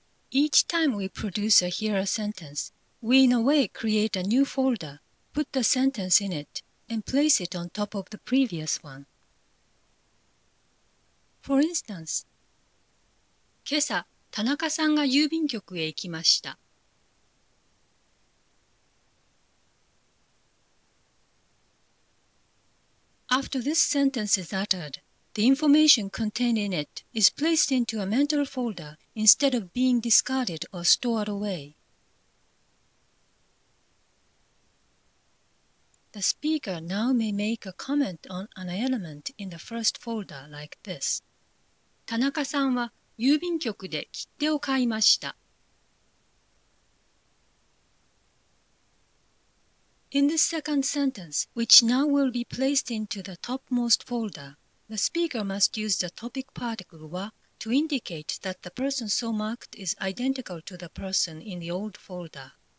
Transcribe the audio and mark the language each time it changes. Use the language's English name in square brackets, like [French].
[English] Each time we produce or hear a sentence, we in a way create a new folder, put the sentence in it, and place it on top of the previous one. For instance, [Japanese] 今朝、田中さんが郵便局へ行きました。 [English] After this sentence is uttered, the information contained in it is placed into a mental folder instead of being discarded or stored away. The speaker now may make a comment on an element in the first folder like this. [Japanese] 田中さんは郵便局で切手を買いました。 [English] In this second sentence, which now will be placed into the topmost folder, the speaker must use the topic particle wa to indicate that the person so marked is identical to the person in the old folder.